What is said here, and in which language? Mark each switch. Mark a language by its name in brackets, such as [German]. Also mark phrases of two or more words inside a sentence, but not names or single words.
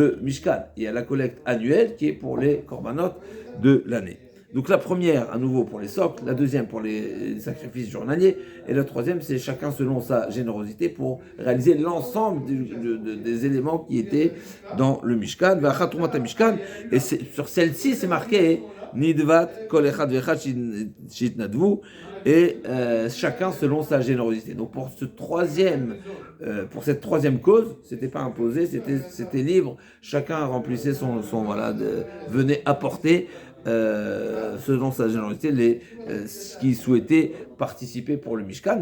[French] Il y a la collecte annuelle qui est pour les korbanot de l'année. Donc la première, à nouveau, pour les socles, la deuxième pour les sacrifices journaliers, et la troisième, c'est chacun selon sa générosité pour réaliser l'ensemble des éléments qui étaient dans le Mishkan. Et sur celle-ci, c'est marqué [Hebrew] נדבת כל אחד ואחד שהתנדבו, [French] et chacun selon sa générosité. Donc pour cette troisième cause, c'était pas imposé, c'était libre. Chacun remplissait son venait apporter selon sa générosité ce qu'il souhaitait participer pour le Mishkan.